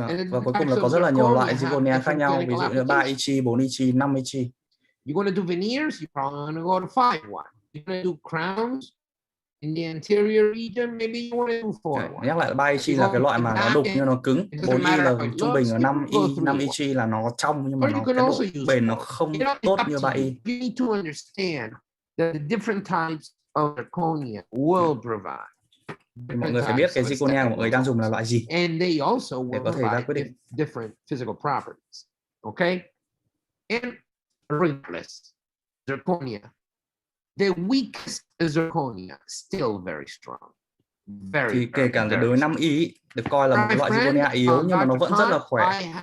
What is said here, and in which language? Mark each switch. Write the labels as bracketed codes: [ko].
[vi] Và cuối cùng là có rất là nhiều loại zirconia khác nhau, ví dụ như 3 Ichi, 4 Ichi, 5 Ichi. [en] You're going to do veneers, you're probably going to go to 5-1. You're going to do crowns in the anterior region, maybe you want to do 4-1. [vi] Nhắc lại 3 Ichi là cái loại mà nó đục nhưng nó cứng, 4 I là trung bình, ở 5 Ichi là nó trong nhưng mà cái độ bền nó không tốt như 3 I. [en] You need to understand that the different types of zirconia will provide. [vi] Mọi người phải biết cái zirconia của mọi người đang dùng là loại gì để có thể ra quyết định. [en] Different physical properties. Okay? And regardless, zirconia, the weakest zirconia still very strong. [vi] Thì kể cả đối với 5 I được coi là một loại zirconia yếu nhưng mà nó vẫn rất là khỏe.